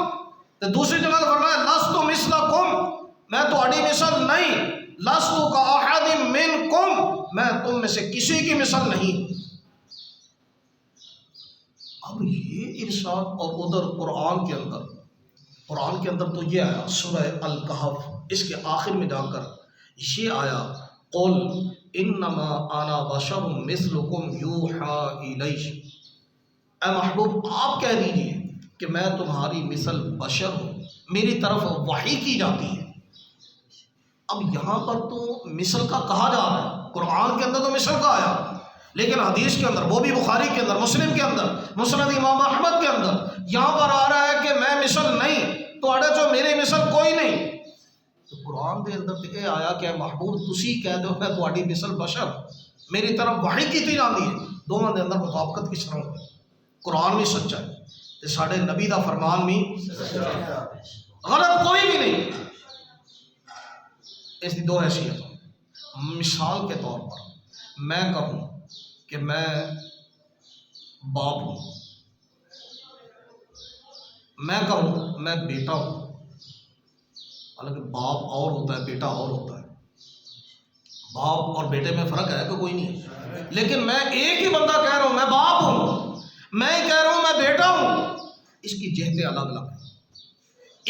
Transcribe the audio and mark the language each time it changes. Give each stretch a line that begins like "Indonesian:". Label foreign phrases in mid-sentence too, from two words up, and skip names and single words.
Urdu: تو دوسری جگہ نے فرمایا
Arabic: لست مثلکم،
Punjabi: میں تہاڈی مثل نہیں،
Arabic: لست کاحد منکم،
Urdu: میں تم میں سے کسی کی مثل نہیں۔ اب یہ ارشاد اور ادھر قرآن کے اندر تو یہ آیا سورہ الکہف، اس کے آخر میں جا کر یہ آیا
Arabic: قل انما انا بشر مثلکم یوحی الی،
Urdu: اے محبوب آپ کہہ دیجئے کہ میں تمہاری مثل بشر ہوں، میری طرف وحی کی جاتی ہے۔ اب یہاں پر تو مثل کا کہا جا رہا ہے، قرآن کے اندر تو مثل کا آیا، لیکن حدیث کے اندر، وہ بھی بخاری کے اندر، مسلم کے اندر، مسند امام احمد کے اندر یہاں پر آ رہا ہے کہ میں مثل نہیں، تو اڑے جو میری مثل کوئی نہیں۔ تو قرآن کے اندر تو یہ آیا کہ
Punjabi: محبوب تسی کہہ دو میں تہاڈی مثل بشر، میری طرف وحی کیتی جاندی ہے، دونوں دے اندر مطابقت کس طرح ہوئی؟ قرآن بھی سچا ہے تے ساڈے نبی دا فرمان بھی غلط کوئی بھی نہیں۔
Urdu: اس کی دو حیثیت، مثال کے طور پر میں کہوں کہ میں باپ ہوں، میں کہوں میں بیٹا ہوں، حالانکہ باپ اور ہوتا ہے بیٹا اور ہوتا ہے، باپ اور بیٹے میں فرق ہے کہ کوئی نہیں، لیکن میں ایک ہی بندہ کہہ رہا ہوں میں باپ ہوں، میں کہہ رہا ہوں میں بیٹا ہوں، اس کی جہتیں الگ الگ ہیں۔